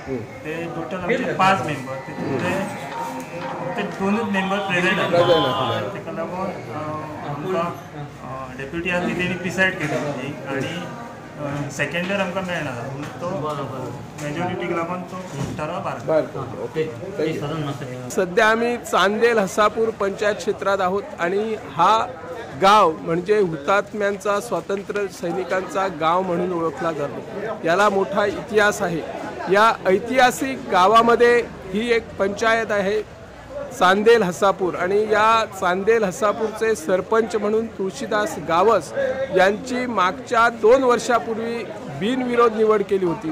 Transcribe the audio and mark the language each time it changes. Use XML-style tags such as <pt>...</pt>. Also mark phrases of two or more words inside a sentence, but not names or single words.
<kok>ते टोटल आमचे 5 मेंबर, ते 2च मेंबर प्रेझेंट आसले. ताका लागून आमकां डेप्युटी आसली तेणी प्रिसायड केली मिटींग. आणि सेकंडर आमकां मेळना तो मेजॉरिटीक लागून तो ठराव भायर.</kok> <mr>सध्या आम्ही चांदेल हसापूर पंचायत क्षेत्रात आहोत आणि हा गाव म्हणजे हुतात्म्यांचा स्वातंत्र्य सैनिकांचा गाव म्हणून ओळखला जातो. याला मोठा इतिहास आहे. या ऐतिहासिक गावामध्ये ही एक पंचायत आहे चांदेल हसापूर आणि या चांदेल हसापूरचे सरपंच म्हणून तुळशीदास गावस यांची मागच्या 2 वर्षापूर्वी बिनविरोध निवड केली होती.</mr>